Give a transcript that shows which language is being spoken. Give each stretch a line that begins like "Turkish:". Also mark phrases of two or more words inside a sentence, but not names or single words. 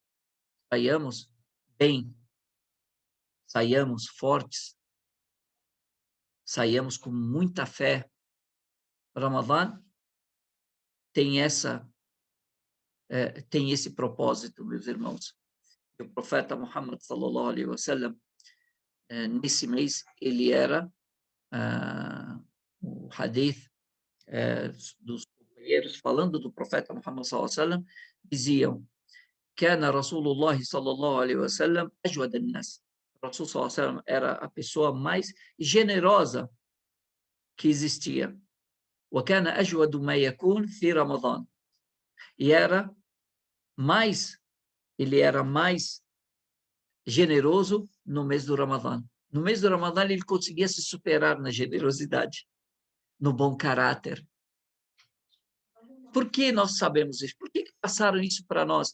Portuguese: Saiamos bem, saiamos fortes, saiamos com muita fé. Ramadã tem esse propósito, meus irmãos. O profeta Muhammad
Arabic: صلى الله عليه وسلم,
Portuguese: nesse mês, ele era o hadith dos companheiros falando do profeta Muhammad
Arabic: صلى الله عليه وسلم,
Portuguese: diziam:
Arabic: "كان رسول الله صلى الله عليه وسلم أجود الناس." رسول صلى الله عليه وسلم
Portuguese: era a pessoa mais generosa que existia.
Arabic: وكان أجود ما يكون في رمضان.
Portuguese: E ele era mais generoso no mês do Ramadã. No mês do Ramadã ele conseguia se superar na generosidade, no bom caráter. Por que nós sabemos isso? Por que passaram isso para nós?